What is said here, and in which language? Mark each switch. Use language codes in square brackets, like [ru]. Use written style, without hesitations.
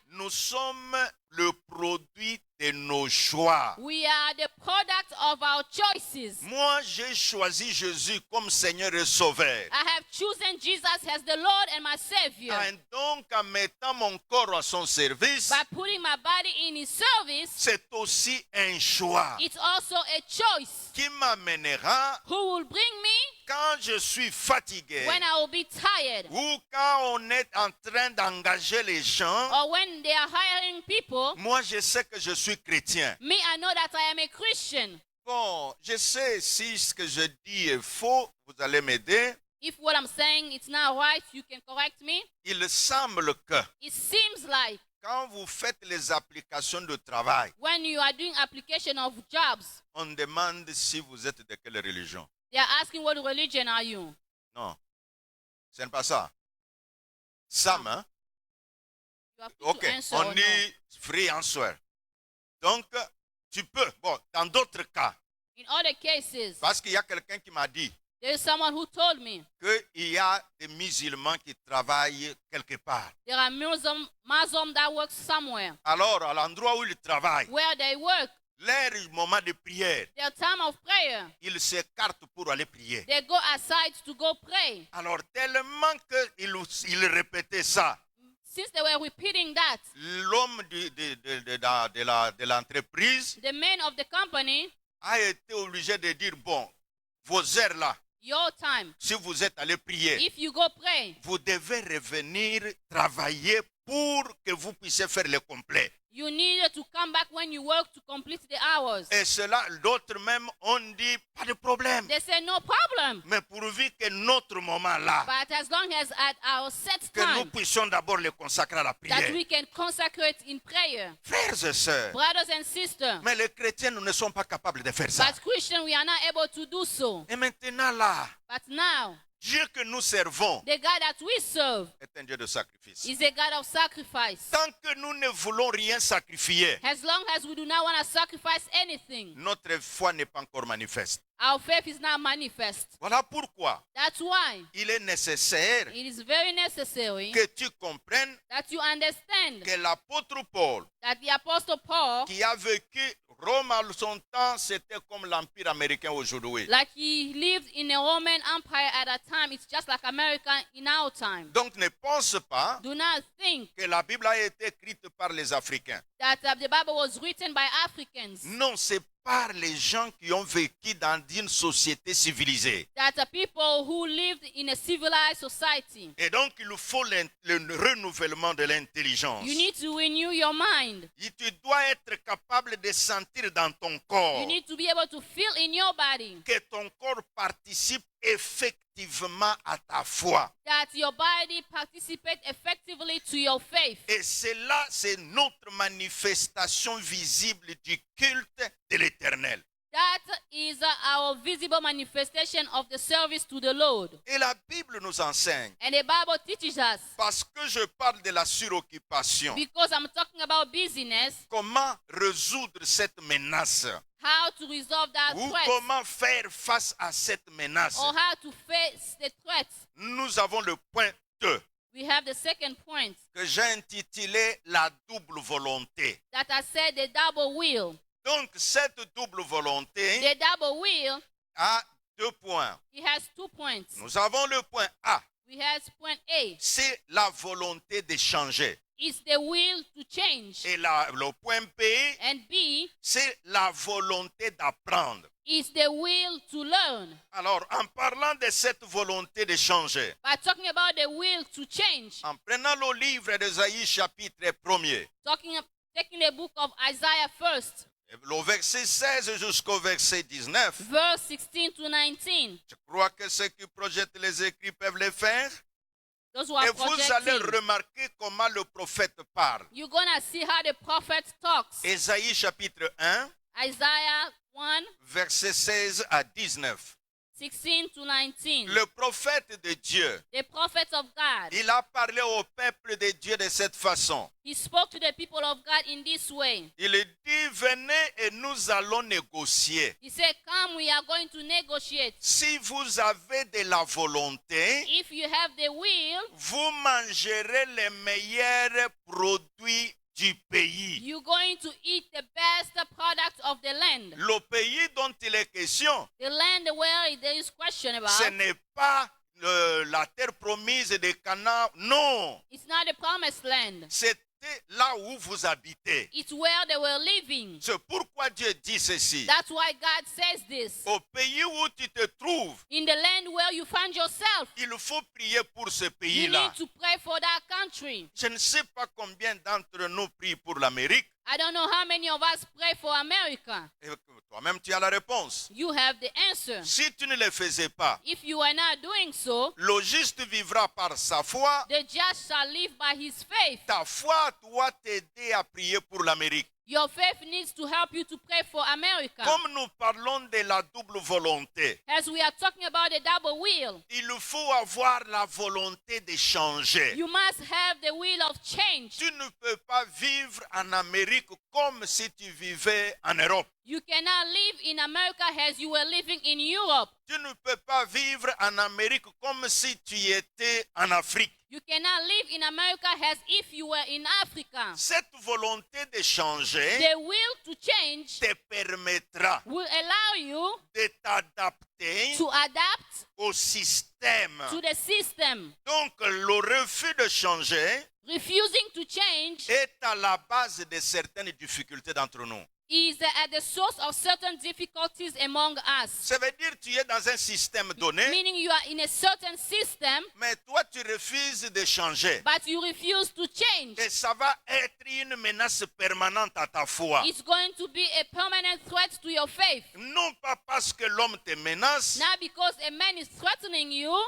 [fr] nous sommes le produit de nos choix. [en] we are the product of our choices. [fr] Moi, j'ai choisi Jésus comme Seigneur et Sauveur. [en] I have chosen Jesus as the Lord and my Savior. [fr] Et donc, en mettant mon corps à son service, [en] By putting my body in His service, [fr] c'est aussi un choix [en] it's also a choice [fr] qui m'amènera [en] who will bring me [fr] quand je suis fatigué [en] when I will be tired, [fr] ou quand on est en train d'engager les gens. [en] or when they are hiring people. [fr] Moi, je sais que je suis chrétien. [en] Me, I know that I am a Christian. [fr] Bon, je sais si ce que je dis est faux, vous allez m'aider. [en] If what I'm saying is not right, you can correct me. [fr] Il semble que [en] It seems like [fr] quand vous faites les applications de travail, [en] when you are doing application of jobs, [fr] on demande si vous êtes de quelle religion. [en] they are asking what religion are you? [fr] Non, ce n'est pas ça. Sam, hein? [en] You have to Ok, answer [fr] on [en] or no. [fr] dit [en] free answer. [fr] Donc, tu peux. Bon, dans d'autres cas, [en] In other cases, [fr] parce qu'il y a quelqu'un qui m'a dit [en] there is someone who told me [fr] qu'il y a des musulmans qui travaillent quelque part. [en] there are Muslim that work somewhere. [fr] Alors, à l'endroit où ils travaillent, [en] Where they work, [fr] leur moment de prière, [en] their time of prayer, [fr] ils s'écartent pour aller prier. [en] they go aside to go pray. [fr] Alors, tellement qu'ils répétaient ça, [en] Since they were repeating that, [fr] l'homme de l'entreprise [en] the man of the company, [fr] a été obligé de dire, bon, vos heures là, [en] your time, [fr] si vous êtes allé prier, [en] if you go pray, [fr] vous devez revenir travailler pour que vous puissiez faire le complet. [en] you needed to come back when you work to complete the hours. [fr] Et cela, d'autres même ont dit, pas de problème. [en] They said, no problem. [fr] Mais pourvu que notre moment là, [en] But as long as at our set [fr] que nous [en] time, [fr] puissions d'abord le consacrer à la [en] that [fr] prière. [en] we can consecrate in prayer. [fr] Frères et sœurs, [en] Brothers and sisters, [fr] mais les chrétiens, nous ne sommes pas capables de faire ça. [en] but Christians, we are not able to do so. [fr] Et maintenant là, [en] But now, [fr] Dieu que nous servons [en] the God that we serve [fr] est un Dieu de sacrifice. [en] is a God of sacrifice. [fr] Tant que nous ne voulons rien sacrifier, [en] As long as we do not want to sacrifice anything, [fr] notre foi n'est pas encore manifeste. [en] our faith is not manifest. [fr] Voilà pourquoi [en] That's why [fr] il est nécessaire [en] it is very necessary [fr] que tu comprennes [en] that you understand [fr] que l'apôtre Paul, [en] that the Apostle Paul, [fr] qui a vécu Rome à son temps, c'était comme l'Empire américain aujourd'hui. [en] like he lived in a Roman Empire at that time, it's just like America in our time. [fr] Donc ne pense pas [en] Do not think [fr] que la Bible a été écrite par les Africains. [en] that the Bible was written by Africans, [fr] Non, c'est par les gens qui ont vécu dans une société civilisée. [en] that the people who lived in a civilized society. [fr] Et donc, il faut le renouvellement de l'intelligence. [en] You need to renew your mind. [fr] Et tu dois être capable de sentir dans ton corps [en] You need to be able to feel in your body [fr] que ton corps participe effectivement à ta foi. [en] that your body participates effectively to your faith. [fr] Et cela, c'est notre manifestation visible du culte de l'Éternel. [en] That is our visible manifestation of the service to the Lord. [fr] Et la Bible nous enseigne, [en] And the Bible teaches us, [fr] parce que je parle de la suroccupation, [en] because I'm talking about busyness, [fr] comment résoudre cette menace [en] how to resolve that [fr] ou [en] threat, [fr] comment faire face à cette menace. [en] or how to face the threat. [fr] Nous avons le point 2 [en] We have the second point [fr] que j'ai intitulé la double volonté. [en] that I said the double will. [fr] Donc cette double volonté [en] The double will, [fr] a 2 points. [en] it has 2 points. [fr] Nous avons le point A, [en] We have point A, [fr] c'est la volonté de changer. [en] it's the will to change. [fr] Et le point B, [en] And B, [fr] c'est la volonté d'apprendre. [en] it's the will to learn. [fr] Alors, en parlant de cette volonté de changer, [en] By talking about the will to change, [fr] en prenant le livre d'Ésaïe chapitre 1er, [en] taking the book of Isaiah first, [fr] le verset 16 jusqu'au verset 19, [en] verse 16 to 19. [fr] je crois que ceux qui projettent les écrits peuvent le faire. [en] Those who are [fr] Et vous allez [en] projecting, [fr] remarquer comment le prophète parle. [en] you're going to see how the prophet talks. [fr] Ésaïe chapitre 1, [en] Isaiah 1, [fr] verset 16 à 19. [en] 16 to 19. [fr] Le prophète de Dieu, [en] The prophet of God, [fr] il a parlé au peuple de Dieu de cette façon. [en] he spoke to the people of God in this way. [fr] Il dit, venez et nous allons négocier. [en] He said, come, we are going to negotiate. [fr] Si vous avez de la volonté, [en] If you have the will, [fr] vous mangerez les meilleurs produits du pays. [en] you're going to eat the best product of the land. [fr] Le pays dont il est question, [en] The land where there is question about, [fr] ce n'est pas la terre promise de Canaan, non. [en] it's not the promised land. [fr] C'était là où vous habitez. [en] It's where they were living. [fr] C'est pourquoi Dieu dit ceci. [en] That's why God says this. [fr] Au pays où tu te trouves, [en] In the land where you find yourself, [fr] il faut prier pour ce [en] you [fr] pays-là. [en] need to pray for that country. [fr] Je ne sais pas combien d'entre nous prient pour l'Amérique. [en] I don't know how many of us pray for America. [fr] Et toi-même, tu as la réponse. [en] You have the answer. [fr] Si tu ne le faisais pas, [en] If you are not doing so, [fr] le juste vivra par sa foi. [en] the just shall live by his faith. [fr] Ta foi doit t'aider à prier pour l'Amérique. [en] Your faith needs to help you to pray for America. [fr] Comme nous parlons de la double volonté, [en] As we are talking about the double will, [fr] il faut avoir la volonté de changer. [en] you must have the will of change. [fr] Tu ne peux pas vivre en Amérique comme si tu vivais en Europe. [en] You cannot live in America as you were living in Europe. [fr] Tu ne peux pas vivre en Amérique comme si tu étais en Afrique. [en] You cannot live in America as if you were in Africa. [fr] Cette volonté de changer [en] The will to change [fr] te permettra [en] will allow you [fr] de t'adapter [en] to adapt [fr] au système. [en] to the system. [fr] Donc, le refus de changer [en] Refusing to change [fr] est à la base de certaines difficultés d'entre nous. [en] is at the source of certain difficulties among us. [fr] Ça veut dire que tu es dans un système donné, [en] Meaning you are in a certain system, [fr] mais toi tu refuses de changer. [en] but you refuse to change. [fr] Et ça va être une menace permanente à ta foi. [en] It's going to be a permanent threat to your faith. [fr] Non pas parce que l'homme te menace, [en] Not because a man is threatening you,